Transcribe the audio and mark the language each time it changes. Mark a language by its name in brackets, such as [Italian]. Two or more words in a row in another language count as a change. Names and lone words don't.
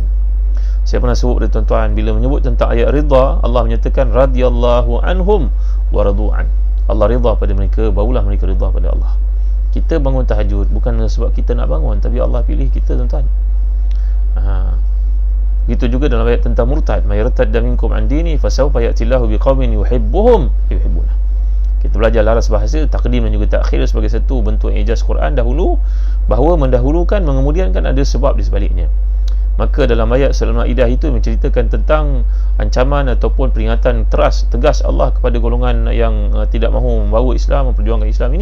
[Malay] Saya pernah sebut kepada tuan-tuan, bila menyebut tentang ayat ridha, Allah menyatakan [Arabic] رضي الله عنهم ورضوا عنه. [Malay] Allah ridha pada mereka, barulah mereka ridha pada Allah. Kita bangun tahajud bukan sebab kita nak bangun, tapi Allah pilih kita, tuan-tuan. Gitu juga dalam ayat tentang murtad, [Arabic] من يرتدد منكم عن دينه فسوف يأتي الله بقوم يحبهم يحبونه. [Malay] Kita belajar laras bahasa takdim dan juga takhir sebagai satu bentuk ijaz Quran dahulu, bahawa mendahulukan, mengemudiankan ada sebab di sebaliknya. Maka dalam ayat surah Al-Maidah itu menceritakan tentang ancaman ataupun peringatan tegas Allah kepada golongan yang tidak mahu membawa Islam, memperjuangkan Islam ini.